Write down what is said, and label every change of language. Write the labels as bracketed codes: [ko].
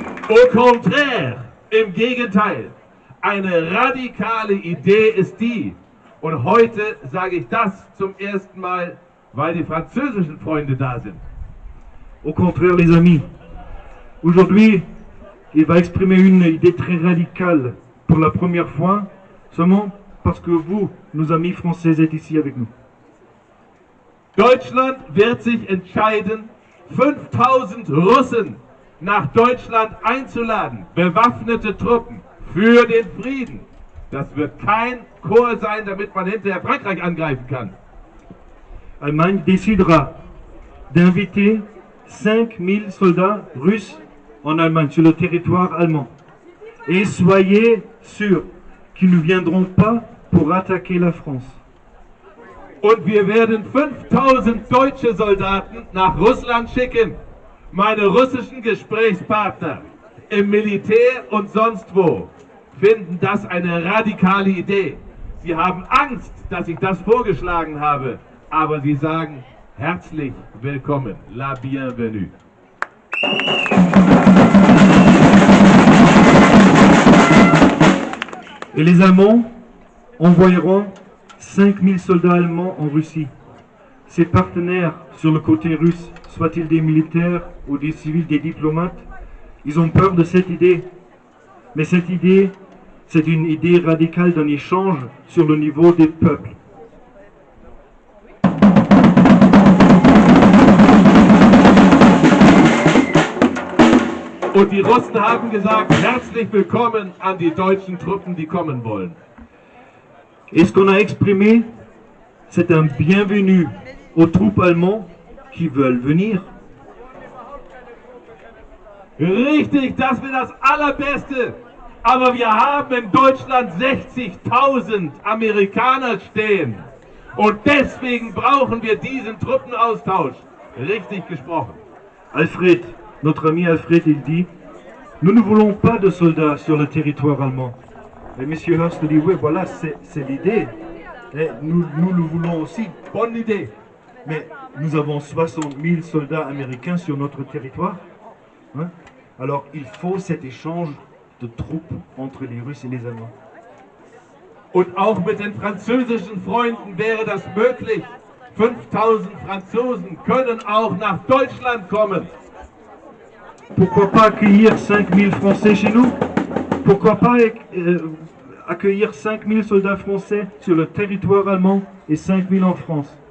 [fr] Au contraire, [de] im Gegenteil, eine radikale Idee ist die, und heute sage ich das zum ersten Mal, weil die französischen Freunde da sind. [fr] Au contraire, les amis, aujourd'hui, il va exprimer une idée très radicale pour la première fois, seulement parce que vous, nos amis français, êtes ici avec nous. [de] Deutschland wird sich entscheiden, 5000 Russen nach Deutschland einzuladen, bewaffnete Truppen für den Frieden. Das wird kein Korps sein, damit man hinterher Frankreich angreifen kann. [fr] Allemagne décidera d'inviter 5000 soldats russes en Allemagne, sur le territoire allemand. Et soyez sûrs qu'ils ne viendront pas pour attaquer la France. [de] Und wir werden 5000 deutsche Soldaten nach Russland schicken. Meine russischen Gesprächspartner im Militär und sonst wo finden das eine radikale Idee. Sie haben Angst, dass ich das vorgeschlagen habe, aber sie sagen herzlich willkommen, [fr] la bienvenue. Et les Allemands envoieront 5000 soldats allemands en Russie. Ses partenaires sur le côté russe, soient-ils des militaires ou des civils, des diplomates, ils ont peur de cette idée. Mais cette idée, c'est une idée radicale d'un échange sur le niveau des peuples. [de] Und die Russen haben gesagt, herzlich willkommen an die deutschen Truppen, die kommen wollen. [fr] Et ce qu'on a exprimé, c'est un bienvenue aux troupes allemandes qui veulent venir. [de] Richtig, das wäre das Allerbeste. Aber wir haben in Deutschland 60.000 Amerikaner stehen. Und deswegen brauchen wir diesen Truppenaustausch. Richtig gesprochen. [fr] Alfred, notre ami Alfred, il dit, nous ne voulons pas de soldats sur le territoire allemand. Et M. Hurst dit, oui, voilà, c'est l'idée. Et nous le voulons aussi. Bonne Idee. Mais nous avons 60 000 soldats américains sur notre territoire. Hein? Alors il faut cet échange de troupes entre les Russes et les Allemands. [de] Und auch mit den französischen Freunden wäre das möglich. 5000 Franzosen können auch nach Deutschland kommen. [fr] Pourquoi pas accueillir 5000 Français chez nous? Pourquoi pas accueillir 5000 soldats français sur le territoire allemand et 5000 en France?